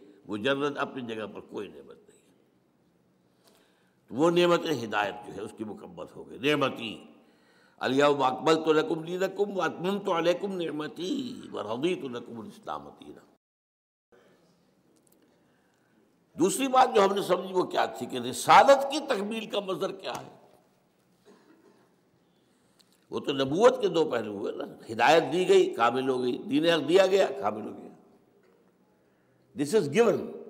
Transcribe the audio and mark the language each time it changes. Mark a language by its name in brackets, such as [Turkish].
[Urdu] مجرد اپنی جگہ پر کوئی نعمت نہیں. وہ نعمت ہدایت جو ہے اس کی مکمل ہو گئی. [Arabic] نعمتی الیوم اکملت لکم دینکم واتممت علیکم نعمتی ورضیت لکم الاسلام دینا. [Urdu] دوسری بات جو ہم نے سمجھی وہ کیا تھی کہ رسالت کی تکمیل کا مظہر کیا ہے. وہ تو نبوت کے دو پہلو ہوئے نا. ہدایت دی گئی کامل ہو گئی, دین حق دیا گیا کامل ہو گیا. [English] This is given.